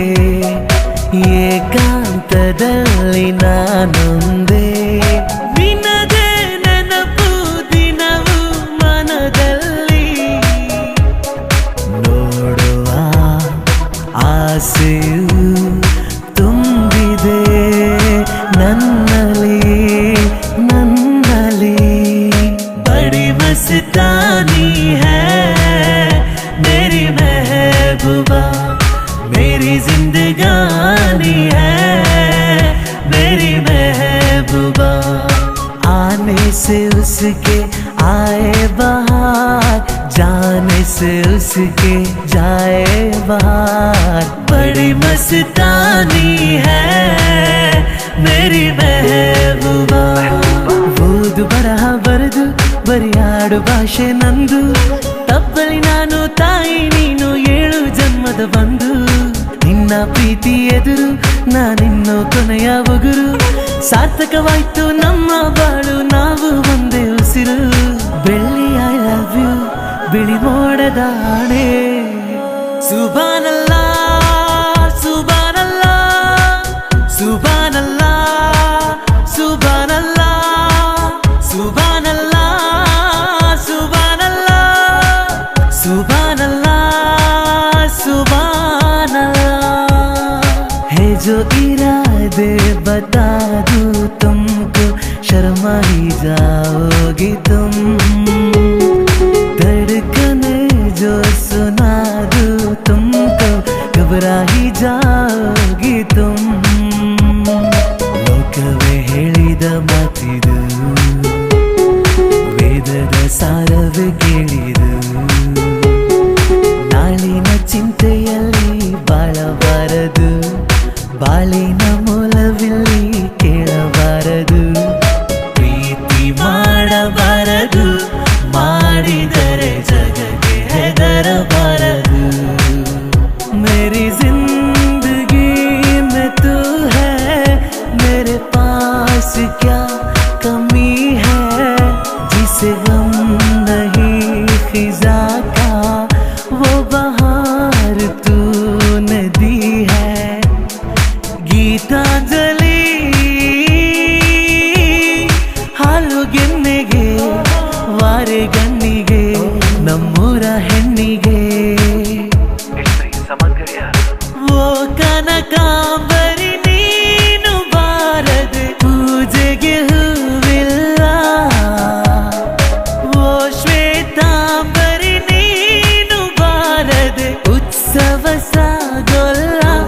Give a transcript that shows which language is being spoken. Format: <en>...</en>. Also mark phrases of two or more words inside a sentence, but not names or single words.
<kn>ಏಕಾಂತದಲ್ಲಿ ನಾನೊಂದೇ, ನಿನದೇ ನೆನಪು ದಿನವು ಮನದಲ್ಲಿ, ನೋಡುವ ಆಸೆಯು ತುಂಬಿದೆ ನನ್ನಲ್ಲಿ ನನ್ನಲ್ಲಿ,</kn> <hi>बड़ी मस्तानी है मेरी महबूबा, मेरी जिंदगानी है मेरी महबूबा, आने से उसके आए बहार, जाने से उसके जाए बहार, बड़ी मस्तानी है मेरी महबूबा।</hi> <kn>ಓದು ಬರಹ ಬರೆದು ಬರಿಯಾಡು ಭಾಷೆ ನಂದು, ತಪ್ಪಲಿ ನಾನು ತಾಯಿ ನೀನು 7 ಜನ್ಮದ ಬಂದು, ನಿನ್ನ ಪ್ರೀತಿ ಎದುರು ನಾನಿನ್ನು ಕೊನೆಯ ಉಗುರು, ಸಾರ್ಥಕವಾಯ್ತು ನಮ್ಮ ಬಾಳು ನಾವು ಒಂದೇ ಉಸಿರು, ಬೆಳ್ಳಿ</kn> <en>I love you</en> <kn>ಬಿಳಿ ಮೋಡದ ಆಣೆ,</kn> <ar>سبحان الله سبحان الله سبحان الله سبحان الله سبحان الله سبحان الله سبحان الله</ar> <kn>सुभानल्लाह, है जो इरादे बता दूं तुमको शर्मा ही जाओगी तुम, धड़कने जो सुना दूं तुमको घबरा ही जाओगी तुम, ಲೋಕವೇ ಹೇಳಿದ ಮಾತಿದು ವೇದದ ಸಾರವೇ ಕೇಳಿದು, ನಾಳಿನ ಚಿಂತೆಯಲ್ಲಿ ಬಾಳಬಾರದು, ಬಾಳಿನ ಮೂಲವಿಲ್ಲಿ ಕೇಳಬಾರದು, ಪ್ರೀತಿ ಮಾಡಬಾರದು, ಮಾಡಿದರೆ ಜಗಕ್ಕೆ ಹೆದರಬಾರದು,</kn> <hi>ಮೇರಿ जिंदगी में तू है मेरे पास क्या कमी है, जिसे गम नहीं खिजा का वो बहार तूने दी है,</hi> <kn>गीतांजलि ಹಾಲು ಗೆನ್ನೆಗೆ ವಾರೆ ಗಣ್ಣಿಗೆ ನಮ್ಮೂರ ಹೆಣ್ಣಿಗೆ, ಓ ಕನಕಾಂಬರಿ ನೀನು ಬಾರದೆ ಪೂಜೆಗೆ ಹೂವಿಲ್ಲ, ಓ ಶ್ವೇತಾಂಬರಿ ನೀನು ಬಾರದೆ ಉತ್ಸವ ಸಾಗೋಲ್ಲ,</kn>